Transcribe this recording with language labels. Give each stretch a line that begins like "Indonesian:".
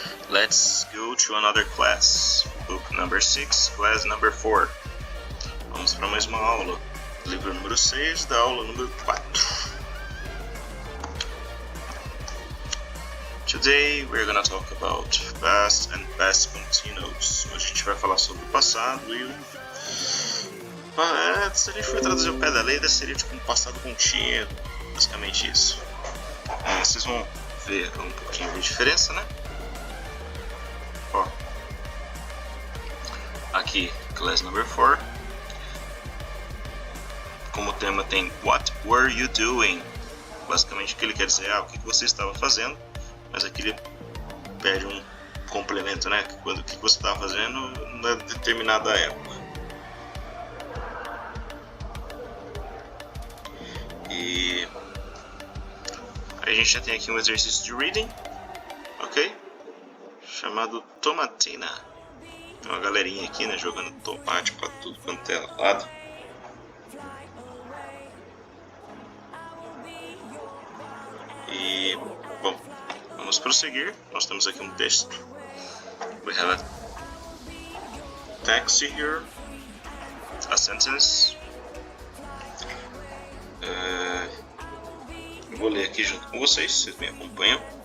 English: Let's go to another class. Book number 6, class number 4.
Portuguese: Vamos para mais uma aula. Livro número 6 da aula número 4.
English: Today we're gonna talk about past and past continuous.
Portuguese: Hoje a gente vai falar sobre o passado e se a gente for traduzir o pé da letra, seria tipo um passado contínuo, basicamente isso. Vocês vão ver um pouquinho de diferença, né? Ó, aqui,
English: class number 4.
Portuguese: Como tema tem
English: What were you doing?
Portuguese: Basicamente o que ele quer dizer é o que você estava fazendo, mas aqui ele pede um complemento, né? O que você estava fazendo na determinada época. E a gente já tem aqui um exercício de reading, ok? Chamado Tomatina. Tem uma galerinha aqui, né, jogando tomate para tudo quanto é lado. E, bom, vamos prosseguir. Nós temos aqui um texto.
English: We have a taxi here, a sentence.
Portuguese: Eu vou ler aqui junto com vocês, vocês me acompanham.